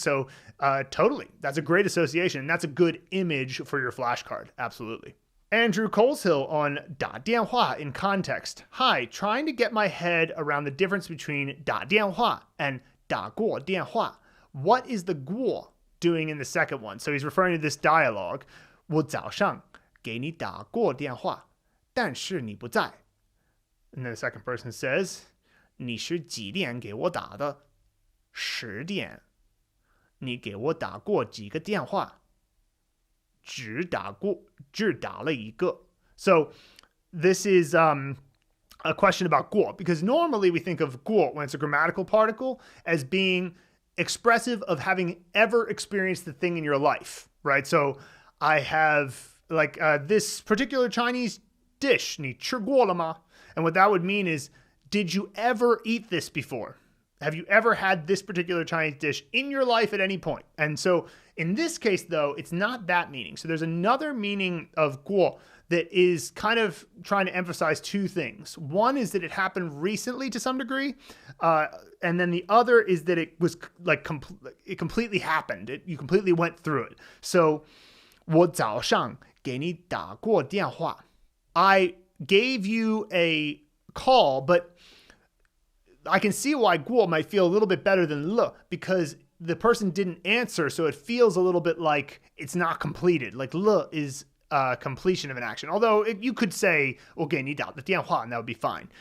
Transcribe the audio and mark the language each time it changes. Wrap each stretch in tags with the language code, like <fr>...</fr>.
<en>So totally, that's a great association, and that's a good image for your flashcard. Absolutely. Andrew Coleshill on 打电话 in context. Hi, trying to get my head around the difference between 打电话 and 打过电话. What is the 过 doing in the second one? So he's referring to this dialogue.</en> <zh>我早上给你打过电话，但是你不在. And then the second person says, 你是几点给我打的？ 10点。你给我打过几个电话？只打了一个.</zh> <en>So this is a question about 过, because normally we think of 过 when it's a grammatical particle as being expressive of having ever experienced the thing in your life, right? So I have like this particular Chinese dish,</en> <zh>你吃过了吗?</zh> <en>And what that would mean is, did you ever eat this before? Have you ever had this particular Chinese dish in your life at any point? And so in this case, though, it's not that meaning. So there's another meaning of 过 that is kind of trying to emphasize two things. One is that it happened recently to some degree. And then the other is that it was like it completely happened. You completely went through it.</en> <zh>So 我早上给你打过电话.</zh> <en>I gave you a call, but I can see why 过 might feel a little bit better than 了, because the person didn't answer, so it feels a little bit like it's not completed. Like 了 is completion of an action. Although you could say</en> <zh>我给你打的电话,</zh> <en>and that would be fine.</en>